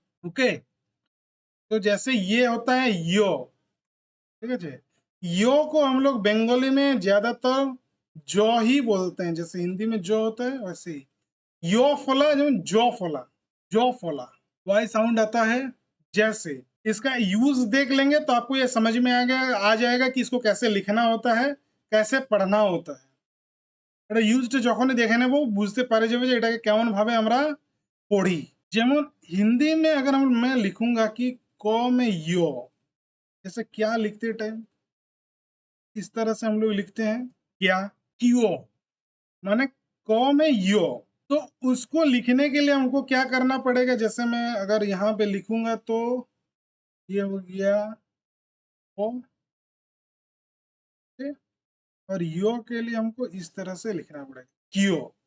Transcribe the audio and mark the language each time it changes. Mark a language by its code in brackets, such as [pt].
[hi] Okay, तो जैसे ये होता है यो, ठीक है, यो को हम लोग बंगाली में ज्यादातर जो ही बोलते हैं, जैसे हिंदी में जो होता है वैसे ही यो फोला, जो जो फोला, जो फोला, वाई साउंड आता है। जैसे इसका यूज देख लेंगे तो आपको ये समझ में आ जाएगा कि इसको कैसे लिखना होता है, कैसे पढ़ना होता है। [bn] এটা ইউজড যখনই দেখে নেব বুঝতে পারে যাবে যে এটাকে কেমন ভাবে আমরা পড়ি। যেমন [hi] हिंदी में अगर मैं लिखूंगा कि क में यो, जैसे क्या लिखते टाइम इस तरह से हम लोग लिखते हैं, क्या, क्यों, माने क में यो। तो उसको लिखने के लिए हमको क्या करना पड़ेगा? जैसे मैं अगर यहाँ पे लिखूंगा तो ये हो गया ओ, और यो के लिए हमको इस तरह से लिखना पड़ेगा, क्यों।